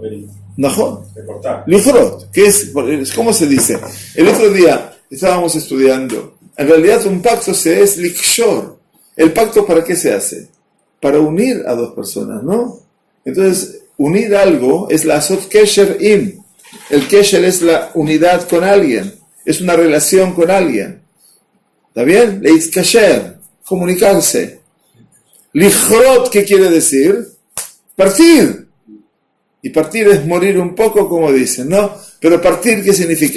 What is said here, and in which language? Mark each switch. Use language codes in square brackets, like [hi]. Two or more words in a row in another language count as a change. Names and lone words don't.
[es] ¿No? de cortar. Lichrot, que es, ¿cómo se dice? El otro día estábamos estudiando, en realidad un pacto es likshor. ¿El pacto para qué se hace? Para unir a dos personas, ¿no? Entonces, unir algo es [he] la asot kesher im. [es] El kesher es la unidad con alguien, es una relación con alguien. ¿Está bien? Leitzkasher, comunicarse. Lichrot, ¿qué quiere decir? Partir. Y partir es morir un poco, como dicen, ¿no? Pero partir, ¿qué significa?